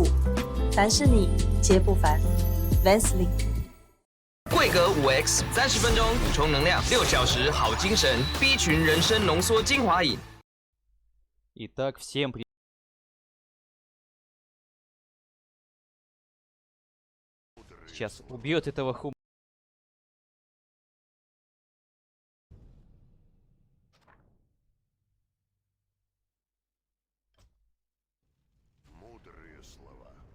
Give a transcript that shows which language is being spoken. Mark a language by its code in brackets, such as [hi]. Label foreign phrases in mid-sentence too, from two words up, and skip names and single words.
[zh] 凡士你皆不凡 ，Vaseline。桂格5X30分钟补充能量，6小时好精神 ，B 群人参浓缩精华饮。 [ru] Итак, всем привет. Сейчас убьет этого хум. Мудрые слова.